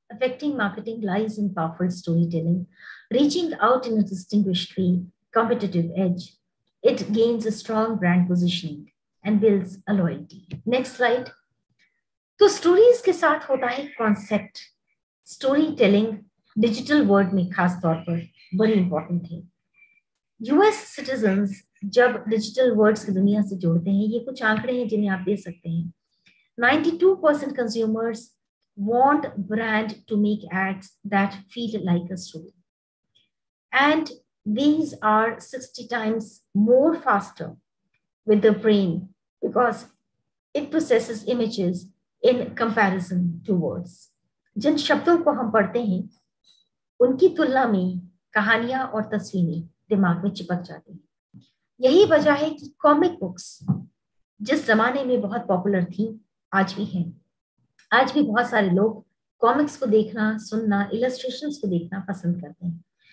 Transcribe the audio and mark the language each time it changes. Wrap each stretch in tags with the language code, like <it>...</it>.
<en>Affecting marketing lies in powerful storytelling, reaching out in a distinguishedly competitive edge. It gains a strong brand positioning and builds a loyalty. Next slide.</en> <hi>तो stories के साथ होता है concept. Story telling digital world में खास तौर पर बड़ी इंपॉर्टेंट है। यूएस सिटीजन्स जब डिजिटल वर्ड्स की दुनिया से जुड़ते हैं, ये कुछ आंकड़े हैं जिन्हें आप दे सकते हैं।</hi> <en>92% consumers want brand to make ads that feel like a story. And these are 60 times more faster with the brain because it processes images in comparison to words.</en> <hi>जिन शब्दों को हम पढ़ते हैं उनकी तुलना में कहानियां और तस्वीरें दिमाग में चिपक जाती हैं। यही वजह है कि कॉमिक बुक्स जिस जमाने में बहुत पॉपुलर थी, आज भी है। आज भी बहुत सारे लोग कॉमिक्स को देखना, सुनना, इलस्ट्रेशंस को देखना पसंद करते हैं।</hi>